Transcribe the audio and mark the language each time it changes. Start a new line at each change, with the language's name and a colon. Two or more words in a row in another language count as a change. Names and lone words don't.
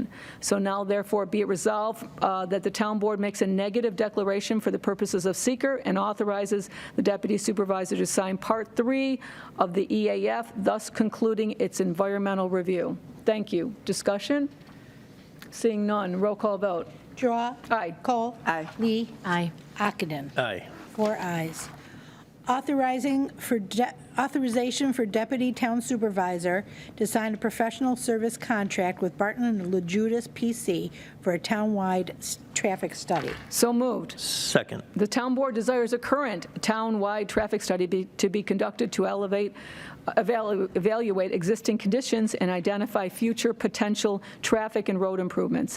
English: So now, therefore, be it resolved that the town board makes a negative declaration for the purposes of seeker and authorizes the deputy supervisor to sign Part 3 of the EAF, thus concluding its environmental review. Thank you. Discussion? Seeing none, roll call vote. Drawe. Aye. Cole. Aye. Lee. Aye. Ockenden. Aye. 4 ayes. Authorization for Deputy Town Supervisor to sign a professional service contract with Barton & LaJudas PC for a townwide traffic study. So moved. Second. The town board desires a current town-wide traffic study to be conducted to evaluate existing conditions and identify future potential traffic and road improvements.